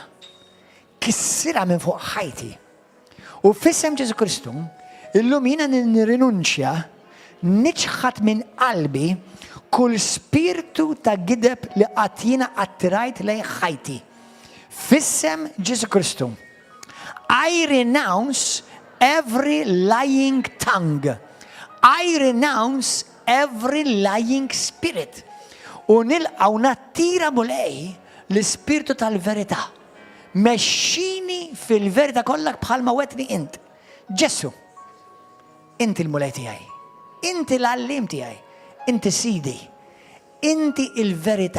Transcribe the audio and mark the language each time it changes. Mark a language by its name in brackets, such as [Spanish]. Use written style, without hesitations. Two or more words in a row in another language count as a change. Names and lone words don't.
[Maltese] Kissira minn fuq ħajti. U f'isem Ġesu Kristu, illum jiena nirrinunċja, niċħat minn qalbi kull spiritu ta' gideb li qatt jiena attirajt lejn ħajti. F'isem Ġesu Kristu. [English] I renounce every lying tongue. I renounce every lying spirit. [Maltese] U nilqaw nattira mulej l-spiritu tal-verità. Mexxini fil-verità kollha bħalma wetni int. Ġesu, inti l-mulej tiegħi. Inti l-allim tiegħi. Inti sidi. Inti il-verità.